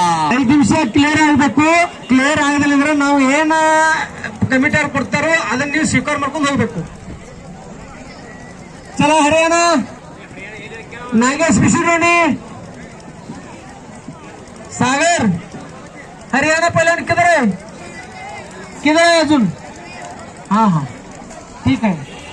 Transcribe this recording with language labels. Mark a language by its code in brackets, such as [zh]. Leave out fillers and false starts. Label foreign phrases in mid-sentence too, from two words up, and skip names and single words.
[kn] 5 ನಿಮಿಷ ಕ್ಲಿಯರ್ ಆಗಬೇಕು. ಕ್ಲಿಯರ್ ಆಗಲಿಲ್ಲ ಅಂದ್ರೆ ನಾವು ಏನ ಕಮಿಟರ್ ಕೊಡ್ತಾರೋ ಅದನ್ನ ನೀವು ಸ್ವೀಕಾರ ಮಾಡ್ಕೊಂಡು ಹೋಗ್ಬೇಕು. [mr] चला हरियाणा नागेश बिशुरोनी सागर हरियाणा पहिल्यांदा किधर आहे अजून. हा हा ठीक आहे.